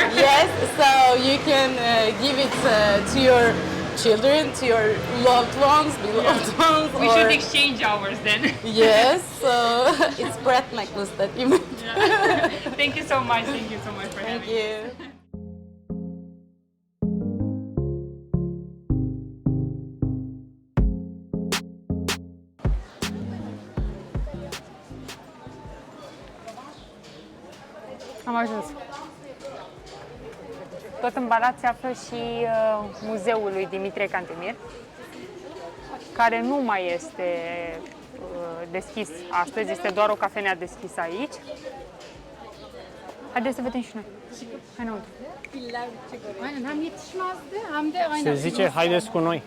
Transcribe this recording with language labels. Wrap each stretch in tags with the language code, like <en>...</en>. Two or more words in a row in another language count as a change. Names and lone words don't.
<en>Yes, so you can give it to your children, to your loved ones, beloved ones. We or... should exchange ours then. Yes, so it's breath necklace that you made. Yeah. Thank you so much for Thank having me. you.</en> <ro>Am ajuns. Tot în Balat se află și muzeul lui Dimitrie Cantemir, care nu mai este deschis astăzi, este doar o cafenea deschisă aici. Haideți să vedem și noi. Hai înăuntru.</ro> <tr>Aynen hem yetişmezdi hem de</tr> <ro>Se</ro> <tr>aynen.</tr> <ro>zice, haideți cu noi.</ro>